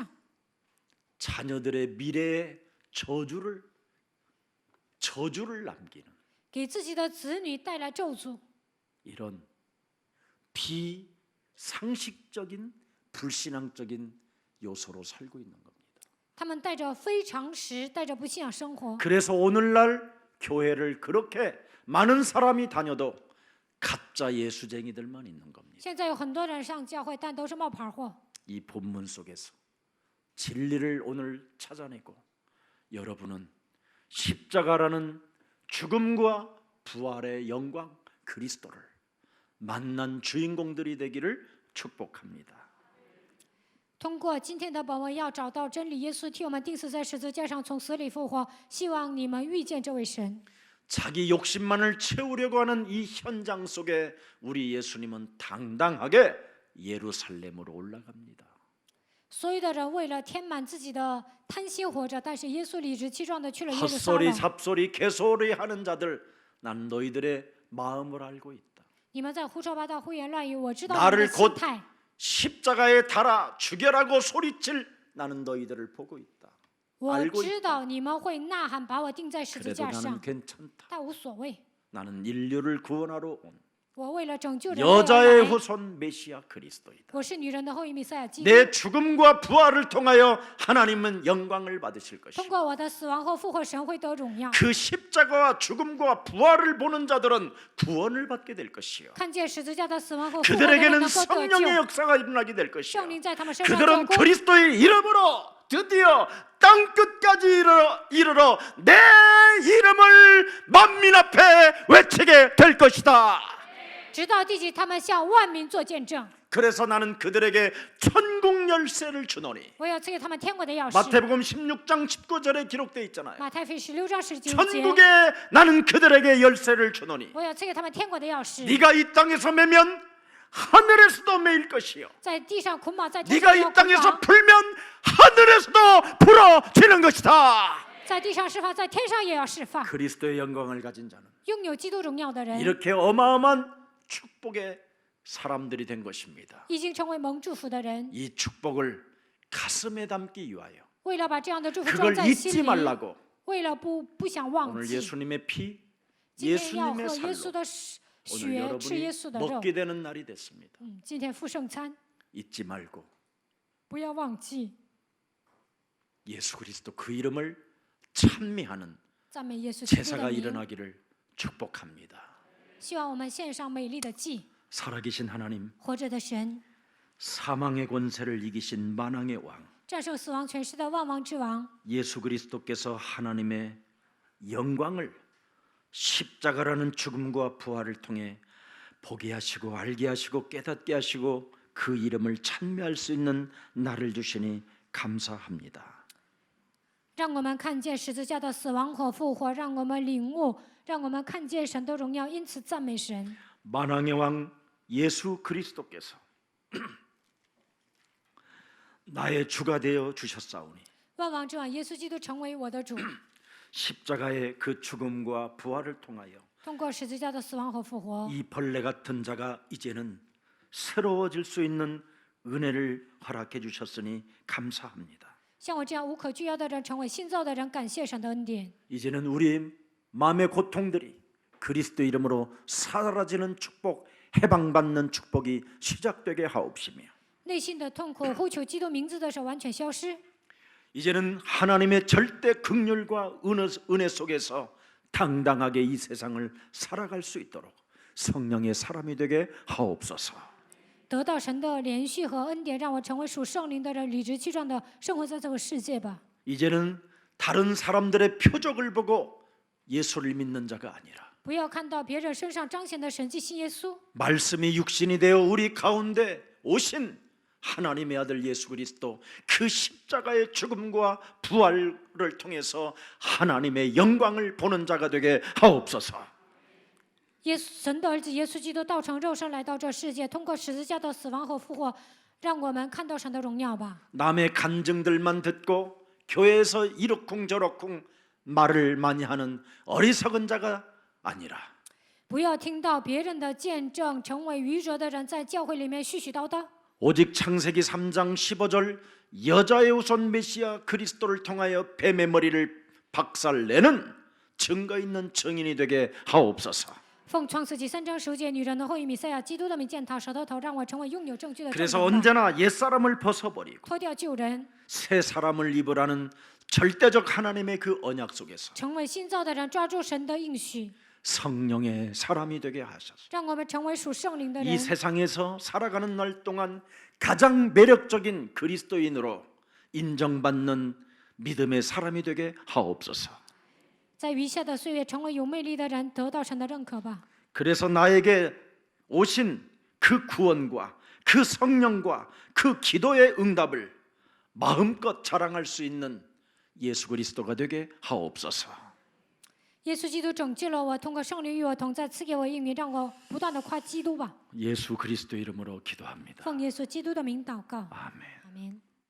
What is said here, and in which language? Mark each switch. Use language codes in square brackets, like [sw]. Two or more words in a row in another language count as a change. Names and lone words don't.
[ko] 자녀들의 미래에 저주를 남기는 [zh] 给自己的子女带来咒诅。 [ko] 이런 비상식적인 불신앙적인 요소로 살고 있는 겁니다. [zh] 他们带着非常识，带着不信仰生活。 [ko] 그래서 오늘날 교회를 그렇게 많은 사람이 다녀도 가짜 예수쟁이들만 있는 겁니다. [zh] 现在有很多人上教会，但都是冒牌货。 [ko] 이 본문 속에서 진리를 오늘 찾아내고 여러분은 십자가라는 죽음과 부활의 영광 그리스도를 만난 주인공들이 되기를 축복합니다. [zh] 通过今天的本文，要找到真理，耶稣替我们钉死在十字架上，从死里复活。希望你们遇见这位神。 [ko] 자기 욕심만을 채우려고 하는 이 현장 속에 우리 예수님은 당당하게 예루살렘으로 올라갑니다. [zh] 所有的人为了填满自己的贪心活着，但是耶稣理直气壮的去了耶路撒 [ko] 헛소리 [zh] 冷。 [ko] 잡소리 개소리 하는 자들, 난 너희들의 마음을 알고 있다. [zh] 你们在胡说八道、胡言乱语，我知道你们 [ko] 나를 [zh] 的 [ko] 곧 [zh] 心态。 [ko] 십자가에 달아 죽여라고 소리칠 나는 너희들을 보고 있다. [zh] 我 [ko] 알고 [zh] 知道你们会呐喊，把我钉在十字 [ko] 그래도 [zh] 架 [ko] 나는 [zh] 上， [ko] 괜찮다. [zh] 但无所谓。 [ko] 나는 인류를 구원하러 온 [zh] 我为了拯救人类而 [ko] 여자의 [zh] 来， [ko] 후손 메시아 그리스도이다. [zh] 我是女人的后裔弥赛亚基督。 [ko] 내 죽음과 부활을 통하여 하나님은 영광을 받으실 [zh] 通 [ko] 것이다. [zh] 过我的死亡和复活，神会得荣耀。 [ko] 그 십자가와 죽음과 부활을 보는 자들은 구원을 받게 될 것이요. [zh] 看见十字架的死亡和复活的人 [ko] 그들에게는 [zh] 能够得 [ko] 성령의 [zh] 救， [ko] 역사가 일어나게 될 것이요. [zh] 圣灵在他们身上做 [ko] 그들은 [zh] 工。 [ko] 그리스도의 이름으로 드디어 땅 끝까지 이르러 내 이름을 만민 앞에 외치게 될 것이다. [zh] 直到地极，他们向万民做见证。 [ko] 그래서 나는 그들에게 천국 열쇠를 주노니. [zh] 我要赐给他们天国的钥匙。 [ko] 마태복음 16장 19절에 기록되어 있잖아요. [zh] 马太福音16章19节， [ko] 천국에 나는 그들에게 열쇠를 주노니. [zh] 我要赐给他们天国的钥匙。 [ko] 네가 이 땅에서 매면 하늘에서도 매일 것이요. [zh] 在地上捆绑，在天 [ko] 네가 [zh] 上 [ko] 이 [zh] 要捆 [ko] 땅에서 [zh] 绑； [ko] 풀면 하늘에서도 풀어지는 것이다. [zh] 在地上释放，在天上也要释放。 [ko] 그리스도의 영광을 가진 자는 [zh] 拥有基督荣耀的人， [ko] 이렇게 어마어마한 축복의 사람들이 된 것입니다. [zh] 已经成为蒙祝福的人， [ko] 이 축복을 가슴에 담기 위하여 [zh] 为了把这样的祝福装 [ko] 그걸 [zh] 在 [ko] 잊지 [zh] 心里， [ko] 말라고 [zh] 为了不想忘 [ko] 오늘 [zh] 记， [ko] 예수님의 피, [zh] 今天要喝 [ko] 예수님의 [zh] 耶稣 [ko] 살로 [zh] 的 [ko] 오늘 [zh] 血，吃耶 [ko] 여러분이 [zh] 稣的肉。 [ko] 먹게 되는 날이 됐습니다. [zh] 今天复圣餐， [ko] 잊지 말고 [zh] 不要忘记 [ko] 예수 그리스도 그 이름을 찬미하는 [zh] 赞美耶稣基督 [ko] 제사가 [zh] 的名。 [ko] 일어나기를 축복합니다. [zh] 希望我们献上美丽的祭， [ko] 살아계신 하나님, [zh] 活着的神， [ko] 사망의 권세를 이기신 만왕의 왕 [zh] 战胜死亡权势的万王之王， [ko] 예수 그리스도께서 하나님의 영광을 십자가라는 죽음과 부활을 통해 보게 하시고 알게 하시고 깨닫게 하시고 그 이름을 찬미할 수 있는 날을 주시니 감사합니다. [zh] 让我们看见十字架的死亡和复活，让我们领悟，让我们看见神的荣耀，因此赞美神。 [ko] 만왕의 왕 예수 그리스도께서 나의 주가 되어 주셨사오니 [zh] 万王之王耶稣基督成为我的主， [ko] 십자가의 그 죽음과 부활을 통하여 [zh] 通过十字架的死亡和复活， [ko] 이 벌레 같은 자가 이제는 새로워질 수 있는 은혜를 허락해 주셨으니 감사합니다. [zh] 像我这样无可救药的人成为新造的人，感谢神的恩典。 [ko] 이제는 우리의 마음의 고통들이 그리스도 이름으로 사라지는 축복, 해방받는 축복이 시작되게 하옵시며 [zh] 内心的痛苦呼求基督名字的时候完全消失。 [ko] 이제는 하나님의 절대 긍휼과 은혜 속에서 당당하게 이 세상을 살아갈 수 있도록 성령의 사람이 되게 하옵소서. [zh] 得到神的连续和恩典，让我成为属圣灵的人，理直气壮的生活在这个世界吧。 [ko] 이제는 다른 사람들의 표적을 보고 예수를 믿는 자가 아니라 [zh] 不要看到别人身上彰显的神迹，信耶稣。 [ko] 말씀이 육신이 되어 우리 가운데 오신 하나님의 아들 예수 그리스도 그 십자가의 죽음과 부활을 통해서 하나님의 영광을 보는 자가 되게 하옵소서. [zh] 神的儿子耶稣基督道成肉身来到这世界，通过十字架的死亡和复活，让我们看到神的荣耀吧。 [ko] 남의 간증들만 듣고 교회에서 이러쿵저러쿵 말을 많이 하는 어리석은 자가 아니라 [zh] 不要听到别人的见证，成为愚拙的人，在教会里面絮絮叨叨。 [ko] 오직 창세기 3장 15절 여자의 후손 메시아 그리스도를 통하여 뱀의 머리를 박살내는 증거 있는 증인이 되게 하옵소서. [zh] 奉创世纪3章15节，女人的后裔弥赛亚基督的名践踏舌头头，让我成为拥有证据的证 [ko] 그래서 [zh] 人吧。 [ko] 언제나 옛사람을 벗어버리고 [zh] 脱掉旧人， [ko] 새 사람을 입으라는 절대적 하나님의 그 언약 속에서 [zh] 成为新造的人，抓住神的应许， [ko] 성령의 사람이 되게 하셔서 [zh] 让我们成为属圣灵的 [ko] 이 [zh] 人。 [ko] 세상에서 살아가는 날 동안 가장 매력적인 그리스도인으로 인정받는 믿음의 사람이 되게 하옵소서. [zh] 在余下的岁月，成为有魅力的人，得到神的认可吧。 [ko] 그래서 나에게 오신 그 구원과 그 성령과 그 기도의 응답을 마음껏 자랑할 수 있는 예수 그리스도가 되게 하옵소서. [zh] 耶稣基督拯救了我，通过圣灵与我同在，赐给我应允，让我不断的夸基督吧。 [ko] 예수 그리스도 이름으로 기도합니다. [zh] 奉耶稣基督的名祷告， [ko] 아멘. [zh] 阿门。